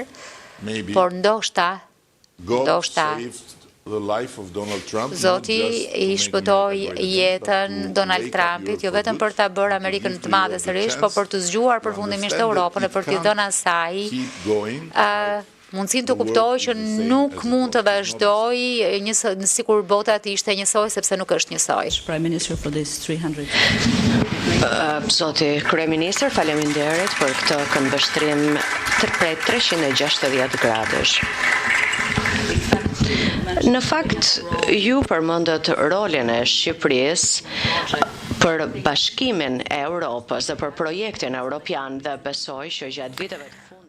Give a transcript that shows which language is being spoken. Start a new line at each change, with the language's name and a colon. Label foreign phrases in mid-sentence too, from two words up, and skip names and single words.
Albanian: Por ndoshta Zoti i shpëtoi jetën Donald Trumpit, jo vetëm për ta bërë Amerikën të madhe sërish, por për të zgjuar përfundimisht Europën e për t'i dhënë asaj mundësinë të kuptojë që nuk mund të vazhdojë sikur bota të ishte njësoj, sepse nuk është njësoj.
English: Prime Minister for this 300.
Albanian: Zoti Kryeministër, faleminderit për këtë këmbështrim prej 360 gradësh. Në fakt, ju përmendët rolin e Shqipërisë për bashkimin e Europës dhe për projektin europian dhe besoj që gjatë viteve të fundit.